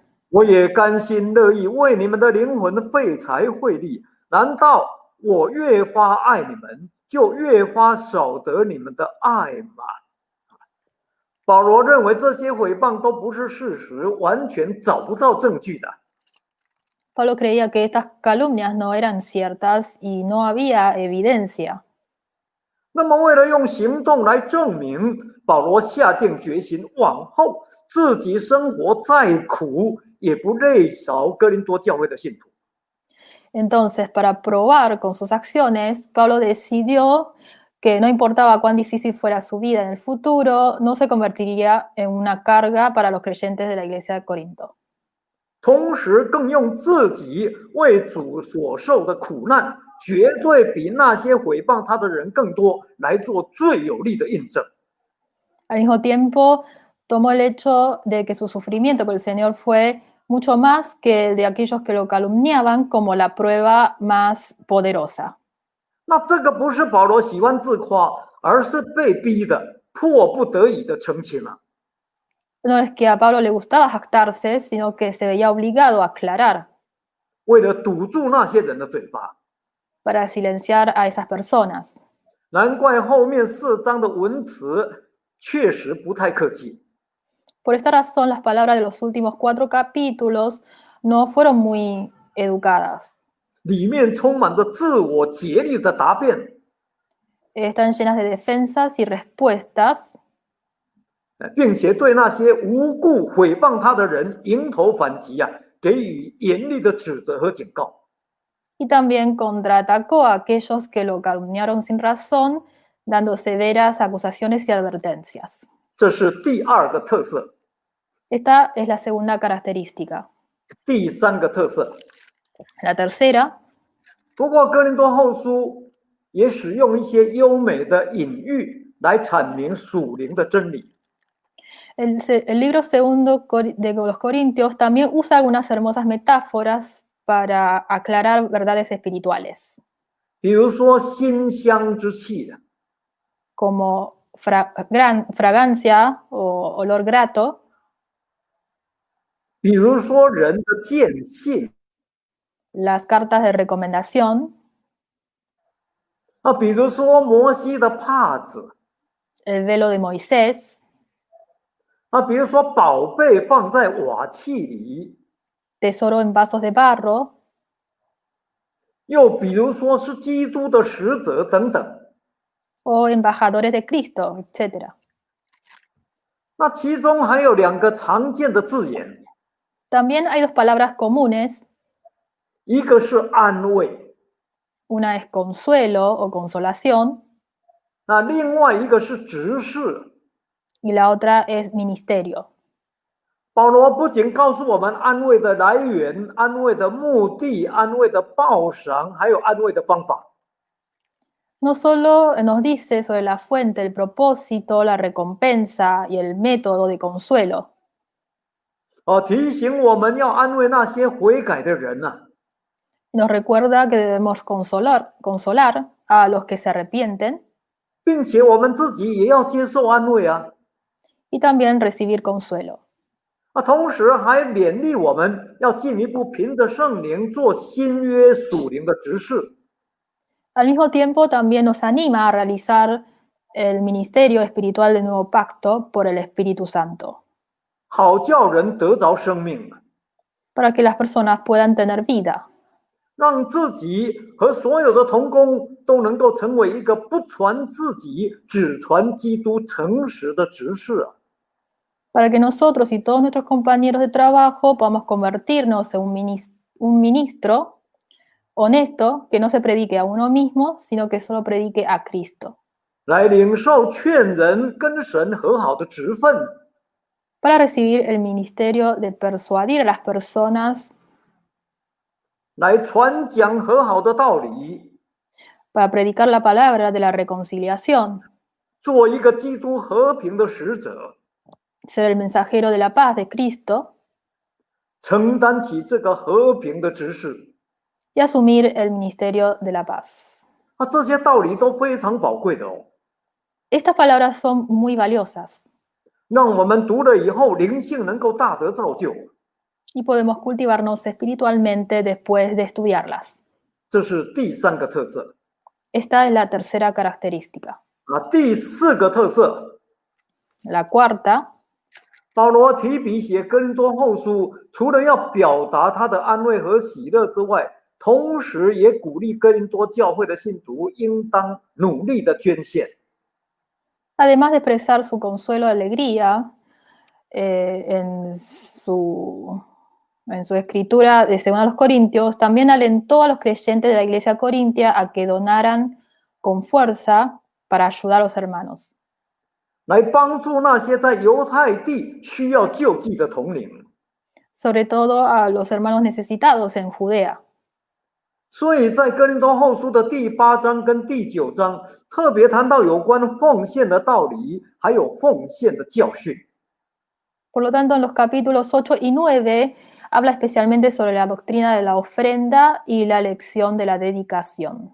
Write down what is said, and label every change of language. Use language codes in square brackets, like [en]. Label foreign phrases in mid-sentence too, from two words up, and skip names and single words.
[zh] 我也甘心乐意为你们的灵魂费财费力。难道我越发爱你们，就越发少得你们的爱吗？保罗认为这些诽谤都不是事实，完全找不到证据的。 [es] Pablo creía que estas calumnias no eran ciertas y no había evidencia. [zh] 那么为了用行动来证明，保罗下定决心，往后自己生活再苦，也不累着哥林多教会的信徒。 [es] Entonces, para probar con sus acciones, Pablo decidió que no importaba cuán difícil fuera su vida en el futuro, no se convertiría en una carga para los creyentes de la iglesia de Corinto. [zh] 同时更用自己为主所受的苦难，绝对比那些诽谤他的人更多，来做最有力的印证。 [es] Al mismo tiempo, tomó el hecho de que su sufrimiento por el Señor fue mucho más que el de aquellos que lo calumniaban como la prueba más poderosa. [zh] 那这个不是保罗喜欢自夸，而是被逼的、迫不得已的澄清了。 [es] No es que a Pablo le gustaba jactarse, sino que se veía obligado a aclarar [zh] 为了堵住那些人的嘴巴。 [es] para silenciar a esas personas. [zh] 难怪后面4章的文词确实不太客气。 [es] Por esta razón, las palabras de los últimos 4 capítulos no fueron muy educadas. [zh] 里面充满着自我竭力的答辩， [es] Están llenas de defensas y respuestas, [zh] 并且对那些无故诽谤他的人迎头反击给予严厉的指责和警告。 [es] y también contraatacó a aquellos que lo calumniaron sin razón, dando severas acusaciones y advertencias. [zh] 这是第2个特色。 [es] Esta es la segunda característica. [zh] 第3个特色， [es] La tercera, [zh] 不过哥林多后书也使用一些优美的隐喻来阐明属灵的真理。 [es] el libro segundo de los Corintios también usa algunas hermosas metáforas para aclarar verdades espirituales, [zh] 比如说馨香之气 [es] como fragancia o olor grato, [zh] 比如说人的见信 [es] las cartas de recomendación, [zh] 比如说摩西的帕子 [es] el velo de Moisés, [zh] 比如说宝贝放在瓦器里， [es] tesoro en vasos de barro, [zh] 又比如说是基督的使者等等。 [es] o embajadores de Cristo, etc. [zh] 那其中还有2个常见的字眼， [es] También hay 2 palabras comunes, [zh] 一个是安慰， [es] una es consuelo o consolación, [zh] 那另外一个是执事。 [es] y la otra es ministerio. [zh] 保罗不仅告诉我们安慰的来源、安慰的目的、安慰的报赏，还有安慰的方法。 [es] No solo nos dice sobre la fuente, el propósito, la recompensa y el método de consuelo, [zh] 提醒我们要安慰那些悔改的人 [es] nos recuerda que debemos consolar a los que se arrepienten [zh] 并且我们自己也要接受安慰 [es] y también recibir consuelo. [zh] 同时还勉励我们要进一步凭着圣灵做新约属灵的执事。 [es] Al mismo tiempo, también nos anima a realizar el ministerio espiritual del nuevo pacto por el Espíritu Santo, [zh] 好叫人得着生命 [es] para que las personas puedan tener vida. [zh] 让自己和所有的同工都能够成为一个不传自己，只传基督诚实的执事啊。 [es] para que nosotros y todos nuestros compañeros de trabajo podamos convertirnos en un ministro honesto que no se predique a uno mismo, sino que solo predique a Cristo. [zh] 来领受劝人跟神和好的职分， [es] Para recibir el ministerio de persuadir a las personas, [zh] 来传讲和好的道理， [es] para predicar la palabra de la reconciliación, [zh] 做一个基督和平的使者， [es] ser el mensajero de la paz de Cristo [zh] 承担起这个和平的职事。 [es] y asumir el ministerio de la paz. [zh] 这些道理都非常宝贵的哦， [es] Estas palabras son muy valiosas [zh] 让我们读了以后灵性能够大得造就， [es] y podemos cultivarnos espiritualmente después de estudiarlas. [zh] 这是第三个特色。 [es] Esta es la tercera característica. [zh] 第四个特色， [es] La cuarta, [zh] 保罗提笔写哥林多后书，除了要表达他的安慰和喜乐之外，同时也鼓励哥林多教会的信徒应当努力的捐献。 [es] además de expresar su consuelo y alegría en su escritura de 2 Corintios, también alentó a los creyentes de la iglesia corintia a que donaran con fuerza para ayudar a los hermanos. [zh] 来帮助那些在犹太地需要救济的同龄。 [es] sobre todo a los hermanos necesitados en Judea. [zh] 所以在哥林多后书的第8章跟第9章，特别谈到有关奉献的道理，还有奉献的教训。 [es] Por lo tanto, en los capítulos 8 y 9 habla especialmente sobre la doctrina de la ofrenda y la lección de la dedicación.